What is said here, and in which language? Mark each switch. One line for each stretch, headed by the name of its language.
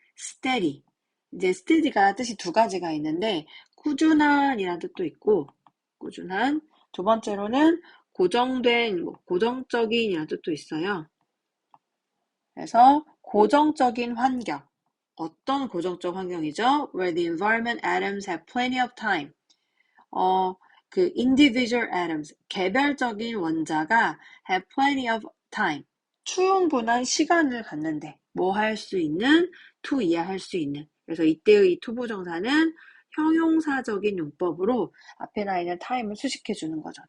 Korean: steady, 이제 steady가 뜻이 두 가지가 있는데 꾸준한이라는 뜻도 있고 꾸준한, 두 번째로는 고정된, 고정적인이라는 뜻도 있어요. 그래서 고정적인 환경, 어떤 고정적 환경이죠?
English: Where the environment atoms have plenty of time.
Korean: 그 individual atoms, 개별적인 원자가
English: have plenty of time,
Korean: 충분한 시간을 갖는데 뭐 할 수 있는, to 이해할 수 있는. 그래서 이때의 이 투부정사는 형용사적인 용법으로 앞에 나 있는 time을 수식해 주는 거죠.